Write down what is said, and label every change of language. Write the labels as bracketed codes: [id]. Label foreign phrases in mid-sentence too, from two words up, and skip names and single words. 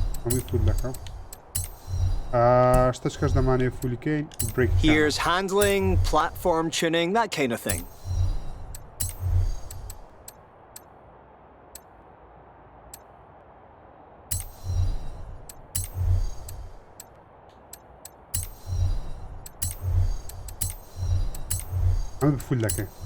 [ckb] هەمووی فول دەکەم شتە چکەش دەمانێت فولیکەین برێک [en] Here's handling, platform tuning, that kind of thing. [ckb] ئەمە فول دەکەین